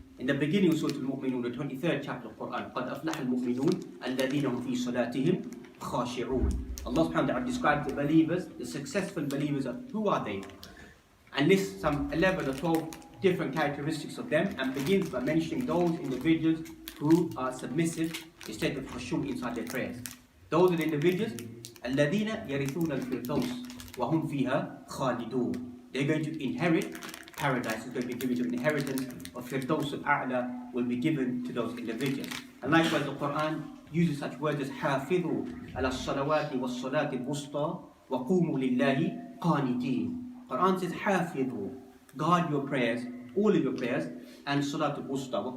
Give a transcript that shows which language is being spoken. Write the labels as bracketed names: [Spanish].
[English] In the beginning of Surah Al-Mu'minun, the 23rd chapter of the Quran, [Arabic] قَدْ أَفْلَحَ الْمُؤْمِنُونَ الَّذِينَ هُمْ فِي صَلَاتِهِمْ خَاشِعُونَ. [English] Allah subhanahu wa ta'ala describes the believers, the successful believers. Who are they? And lists some 11 or 12 different characteristics of them, and begins by mentioning those individuals who are submissive instead of khushu' inside their prayers. Those are the individuals, [Arabic] الَّذِينَ يَرِثُونَ الْفِرْدَوْسِ وَهُمْ فِيهَا خَالِدُونَ. [English] They're going to inherit paradise. Is going to be given to an inheritance of Firdaus al-A'la will be given to those individuals. And likewise the Quran uses such words as [Arabic] حَافِظُوا عَلَى الصَّلَوَاتِ وَالصَّلَاةِ الْوُسْطَى وَقُومُوا لِلَّهِ قَانِتِينَ. [English] Quran says حَافِظُوا, guard your prayers, all of your prayers, and Salatul Wusta.